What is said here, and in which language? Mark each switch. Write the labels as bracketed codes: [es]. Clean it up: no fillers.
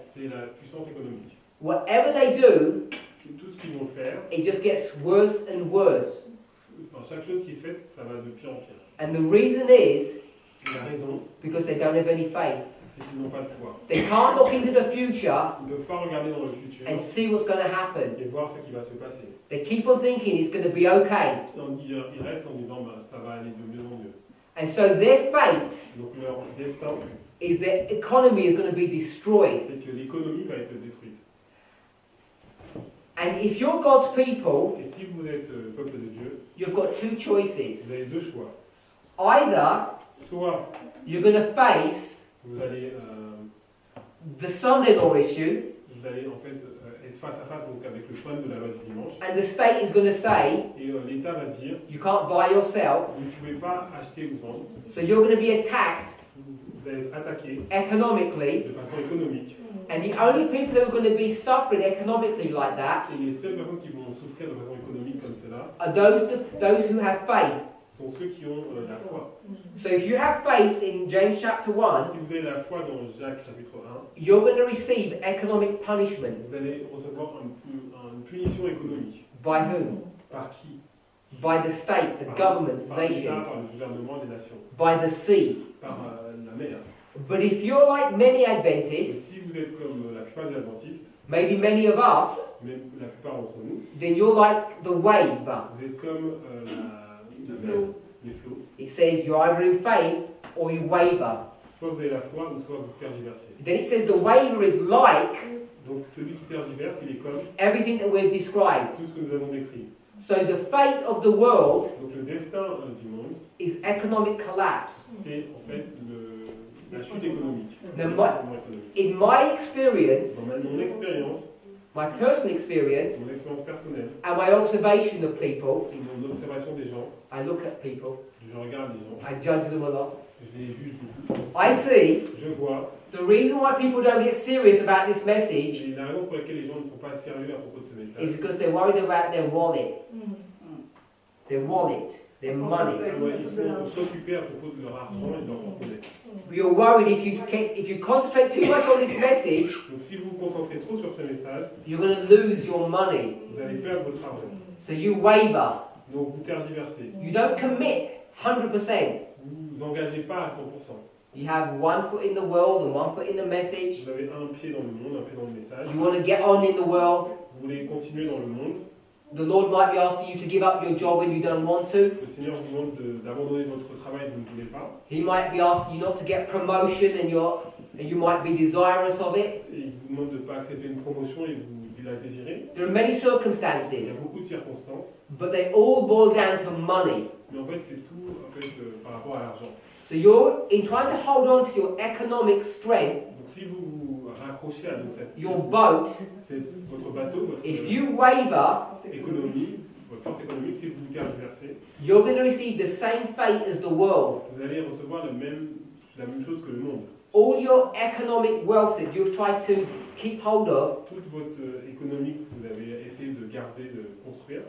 [fr] c'est la puissance économique. [en] Whatever they do, [fr] Tout ce qu'ils vont faire, [en] it just gets worse and worse. [fr] enfin, chaque chose qui est faite, ça va de pire en pire. [en] And the reason is [fr] Et la raison, [en] because they don't have any faith. [fr] c'est qu'ils n'ont pas de foi. [en] They can't look into the future [fr] Ils ne peuvent pas regarder dans le futur [en] and see what's going to happen. [fr] et voir ce qui va se passer. [en] They keep on thinking it's going to be okay. [fr] Ils restent en disant bah, ça va aller de mieux en mieux. [en] And so their fate [fr] Donc leur destin, [en] is their economy is going to be destroyed. [fr] c'est que l'économie va être détruite. [en] And if you're God's people, [fr] Et si vous êtes peuple de Dieu, [en] you've got two choices. [fr] vous avez deux choix. [en] Either [fr] Soit [en] you're going to face [fr] vous allez [en] the son-in-law issue, [fr] en fait être face à face donc, avec le problème de la loi du dimanche. [en] and the state is going to say [fr] Et l'État va dire [en] you can't buy or sell, [fr] vous ne pouvez pas acheter ou vendre. [en] so you're going to be attacked [fr] Vous allez être attaqué [en] economically, [fr] de façon économique. [en] and the only people who are going to be suffering economically like that [fr] Et les seules personnes qui vont souffrir de façon économique comme cela [en] are those who have faith. [fr] sont ceux qui ont la foi. [en] So if you have faith in James chapter 1, [fr] Si vous avez la foi dans Jacques chapitre 1, [en] you're going to receive economic punishment. [fr] vous allez recevoir une punition économique. [en] By whom? [fr] Par qui? [en] By the state, the governments, [fr] Par l'État, [en] nations, [fr] par le gouvernement des nations, [en] by the sea. [fr] par la mer. [en] But if you're like many [fr] Et [en] Adventists, [fr] si vous êtes comme la plupart des adventistes, [en] maybe many of us, [fr] même la plupart d'entre nous, [en] then you're like the wave. [fr] vous êtes comme la mer, les flots. [en] It says you're either in faith or you waver. [fr] Soit vous avez la foi ou soit vous tergiversez. [en] Then it says the waver is like [fr] Donc celui qui tergiverse, il est comme [en] everything that we've described. [fr] tout ce que nous avons décrit. [en] So the fate of the world [fr] Donc le destin du monde, [en] is economic collapse. [fr] c'est en fait la chute économique. [en] The [fr] L'effondrement économique. [en] In my experience, [fr] Dans mon expérience, [en] my personal experience, [fr] mon expérience personnelle, [en] and my observation of people, [fr] et mon observation des gens, [en] I look at people, [fr] je regarde les gens, [en] I judge them a lot. [fr] je les juge beaucoup. [en] I see [fr] Je vois, [en] the reason why people don't get serious about this message [fr] et la raison pour laquelle les gens ne sont pas sérieux à propos de ce [en] is [fr] message, [en] because they're worried about their wallet, their money. [fr] ouais, ils sont préoccupés à propos de leur argent et de leur porte-monnaie. [en] you're worried if you concentrate too much on this message, [fr] Donc si vous vous concentrez trop sur ce message, [en] you're going to lose your money. [fr] vous allez perdre votre argent. [en] So you waver. [fr] Donc vous tergiversez. [en] You don't commit 100%. [fr] Vous vous engagez pas à 100%. [en] You have one foot in the world and one foot in the message. [fr] Vous avez un pied dans le monde, un pied dans le message. [en] You want to get on in the world. [fr] Vous voulez continuer dans le monde. [en] The Lord might be asking you to give up your job when you don't want to. [fr] Le Seigneur vous demande d'abandonner votre travail que vous ne voulez pas. [en] He might be asking you not to get promotion and you might be desirous of it. [fr] Et il vous demande de ne pas accepter une promotion et vous la désirez. [en] There are many [fr] Il y a [en] circumstances, [fr] beaucoup de circonstances. [en] but they all boil down to money. [fr] Mais en fait, c'est tout par rapport à l'argent. [en] So you're in trying to hold on to your economic strength, [fr] Donc si vous vous raccrochez à [en] your boat. [fr] votre bateau, votre [en] If you waver, [fr] économie, votre force économique, si vous vous tergiversez, [en] you're going to receive the same fate as the world. [fr] vous allez recevoir la même chose que le monde. [en] All your economic wealth that you've tried to keep hold of [fr] Toute votre économie que vous avez essayé de garder, de construire,